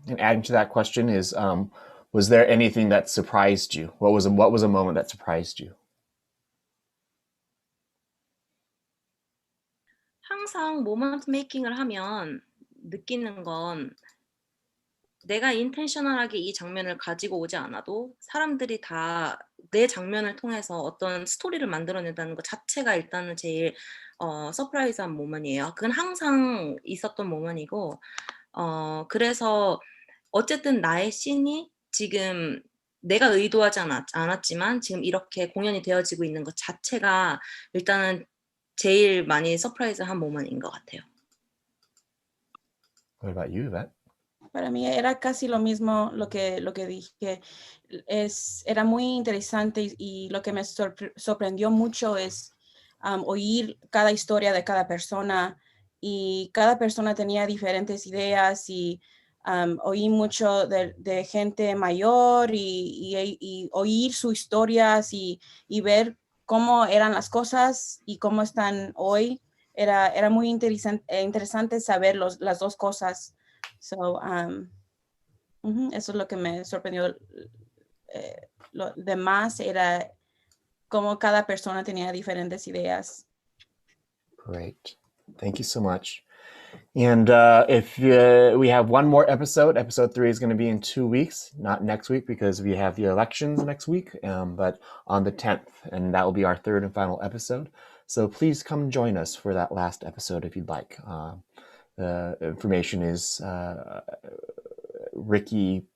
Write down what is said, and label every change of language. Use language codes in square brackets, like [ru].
[en] And adding to that question is, was there anything that surprised you? What was a moment that surprised you? [ko] 항상 모먼트 메이킹을 하면 느끼는 건 내가 인텐셔널하게 이 장면을 가지고 오지 않아도 사람들이 다 내 장면을 통해서 어떤 스토리를 만들어낸다는 것 자체가 일단은 제일 서프라이즈한 모먼이에요. 그건 항상 있었던 모먼이고, 그래서 어쨌든 나의 씬이 지금 내가 의도하지 않았지만 지금 이렇게 공연이 되어지고 있는 것 자체가 일단은 제일 많이 서프라이즈한 모먼인 것 같아요. [en] What about you, Yvette? [es] Para mí era casi lo mismo lo que dije. Era muy interesante y lo que me sorprendió mucho es oír cada historia de cada persona y cada persona tenía diferentes ideas y oí mucho de gente mayor y oír sus historias y ver cómo eran las cosas y cómo están hoy. Era muy interesante saber las dos cosas. So, eso es lo que me sorprendió. Lo demás era cómo cada persona tenía diferentes ideas. [en] Great. Thank you so much. And if we have one more episode 3 is going to be in 2 weeks, not next week because we have the elections next week, but on the 10th, and that will be our third and final episode. So please come join us for that last episode if you'd like. The information is Ricky.